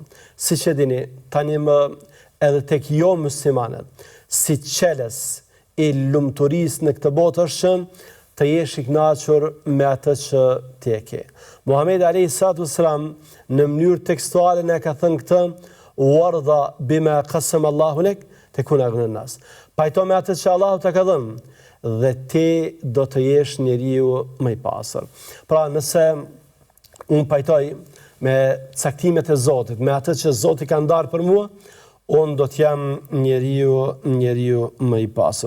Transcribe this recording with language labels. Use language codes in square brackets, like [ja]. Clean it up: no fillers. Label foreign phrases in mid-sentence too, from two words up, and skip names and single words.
[sq] Siç e dini, tani më edhe tek jo muslimanët, si qeles i lumturisë në këtë botë është që të jesh i kënaqur me atë që ti e ke. Muhamedi [ar] عليه السلام [sq] në mënyrë tekstuale na ka thënë këtë: [ar] "وارض بما قسم الله لك تكن أغنى الناس." [sq] Pajto me atë që Allahu të ka dhënë dhe ti do të jesh njeriu më i pastër. Pra, nëse unë pajtoj me caktimet e Zotit, me atë që Zoti ka ndarë për mua, unë do të jam njeriu më i pastër.